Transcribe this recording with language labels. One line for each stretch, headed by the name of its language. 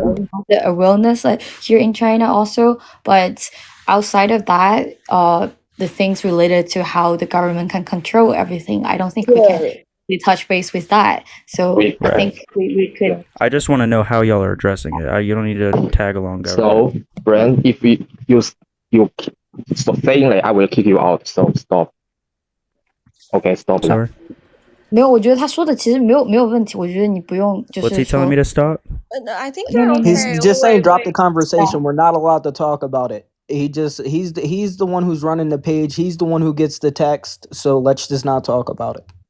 English: we have the awareness like here in China also, but outside of that, the things related to how the government can control everything, I don't think we can really touch base with that. So I think we could. I just want to know how y'all are addressing it. You don't need to tag along, government. So, Brand, if you stop saying that, I will kick you out. So stop. Okay, stop. Sorry.
Chinese: 没有，我觉得他说的其实没有问题，我觉得你不用就是
English: What's he telling me to stop? I think you're okay. He's just saying drop the Wait. conversation. We're not allowed to talk about it. He's the one who's running the page. He's the one who gets the text. So let's just not talk about it.